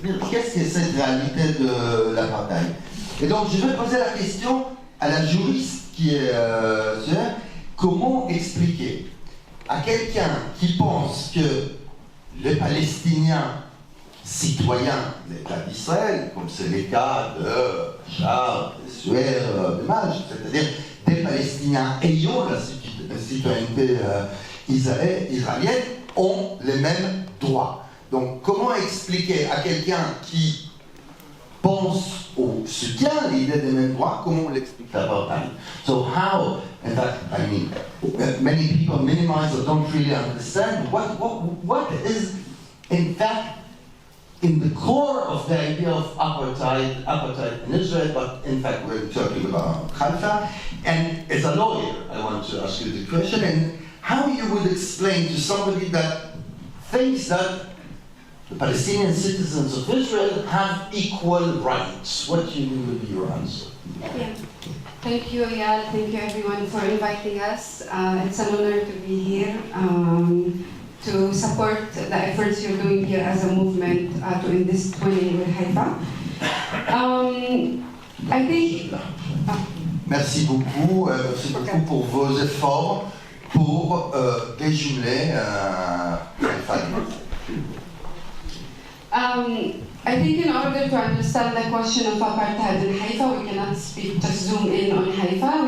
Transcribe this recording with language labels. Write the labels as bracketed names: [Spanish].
[French] Qu'est-ce que c'est cette réalité de l'apartheid? Et donc, je vais poser la question à la juriste qui est comment expliquer à quelqu'un qui pense que les Palestiniens citoyens de l'État d'Israël, comme c'est le cas de Charles, de Souher, de Maj, c'est-à-dire des Palestiniens ayant la citoyenneté israélienne, ont les mêmes droits. Donc, comment expliquer à quelqu'un qui pense ou soutient l'idée des mêmes droits, comment on l'explique l'apartheid? [English] So how, in fact, I mean, many people minimize or don't really understand what is, in fact, in the core of the idea of apartheid in Israel, but in fact we're talking about Haifa. And as a lawyer, I want to ask you the question, and how you would explain to somebody that thinks that the Palestinian citizens of Israel have equal rights. What would be your answer? Yeah. Thank you, Eyal. Thank you, everyone, for inviting us. It's an honor to be here to support the efforts you're doing here as a movement to end this 20 with Haifa. I think... [French] Merci beaucoup pour vos efforts pour déjumeler Haifa. [English] I think in order to understand the question of apartheid in Haifa, we cannot just zoom in on Haifa.